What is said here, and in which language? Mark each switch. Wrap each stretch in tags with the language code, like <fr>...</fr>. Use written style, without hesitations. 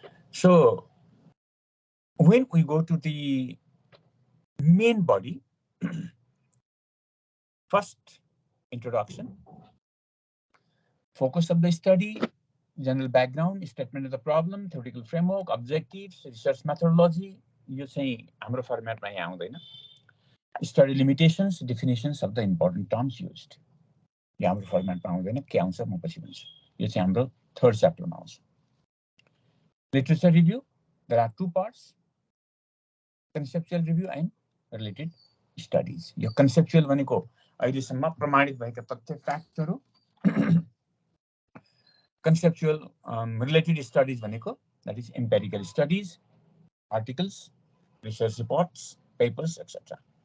<en>So when we go to the main body, first introduction, focus of the study, general background, statement of the problem, theoretical framework, objectives, research methodology.</en> <ne>यो चाहिँ हाम्रो फर्म्याटमा यहाँ आउँदैन.</ne> <en>Study limitations, definitions of the important terms used.</en> <ne>यो हाम्रो फर्म्याटमा आउँदैन. के आउँछ म पछि भन्छु. यो चाहिँ हाम्रो थर्ड च्याप्टरमा आउँछ.</ne> <en>Literature review, there are 2 parts, conceptual review and related studies.</en> <ne>यो conceptual भनेको अहिलेसम्म प्रमाणित भएका तथ्य फ्याक्टहरु, conceptual related studies भनेको</ne> <en>that is empirical studies, articles, research reports, papers, etc.</en>